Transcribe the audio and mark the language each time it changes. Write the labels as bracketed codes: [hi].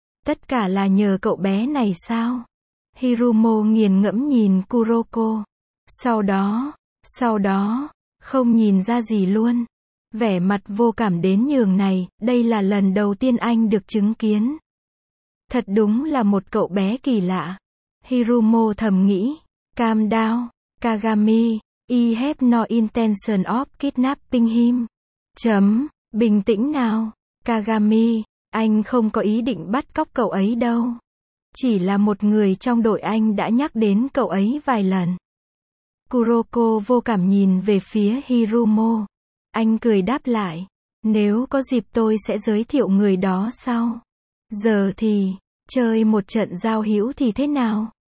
[vi] Tất cả là nhờ cậu bé này sao? Hirumo nghiền ngẫm nhìn Kuroko. Sau đó. Không nhìn ra gì luôn. Vẻ mặt vô cảm đến nhường này, đây là lần đầu tiên anh được chứng kiến. Thật đúng là một cậu bé kỳ lạ. Hirumo thầm nghĩ. [en] Calm down, Kagami, I have no intention of kidnapping him. [vi] Chấm, bình tĩnh nào. Kagami, anh không có ý định bắt cóc cậu ấy đâu. Chỉ là một người trong đội anh đã nhắc đến cậu ấy vài lần. Kuroko vô cảm nhìn về phía Hirumo. Anh cười đáp lại. Nếu có dịp tôi sẽ giới thiệu người đó sau. Giờ thì, chơi một trận giao hữu thì thế nào?